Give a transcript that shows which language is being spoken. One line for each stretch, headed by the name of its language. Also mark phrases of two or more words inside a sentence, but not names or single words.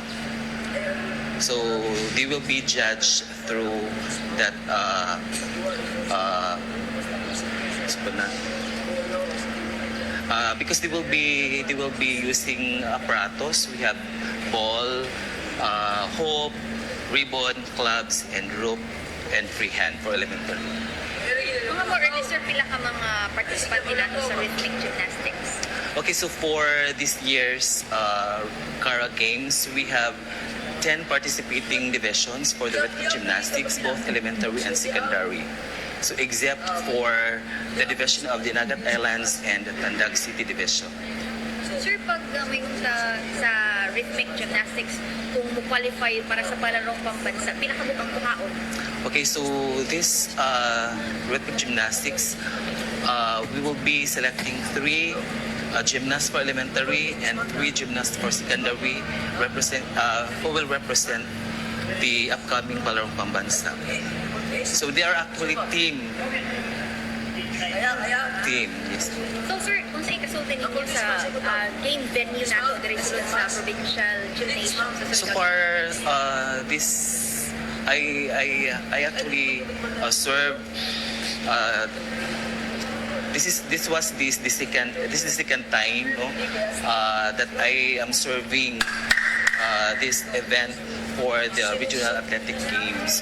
English: So they will be judged through that because they will be using apparatus. We have ball, hoop, ribbon, clubs, and rope, and freehand for elementary. Mga more or less,
Cebuano: sir, pila ka mga participant nila sa
English: rhythmic gymnastics? Okay, so for this year's Cara Games, we have 10 participating divisions for the rhythmic gymnastics, both elementary and secondary. So except for the division of the Nagat Islands and the Tandag City division.
Cebuano: Sir, pag may unta sa
English: rhythmic gymnastics,
Cebuano: kung mo-qualify para sa palarong pambansa, pila ka bukang kuhaon?
English: Okay, so this rhythmic gymnastics, we will be selecting 3 gymnasts for elementary and 3 gymnasts for secondary who will represent the upcoming Palarong Pambansa. So they are actually team, yes. So,
Cebuano: sir, kung sa ikasulti ninyo sa
English: game venue
Cebuano: nato dito sa
English: provincial gymnasium
Cebuano: sa
English: So
Cebuano: Surigao?
English: far, I actually serve. This is the second time, no, that I am serving this event for the Regional Athletic Games.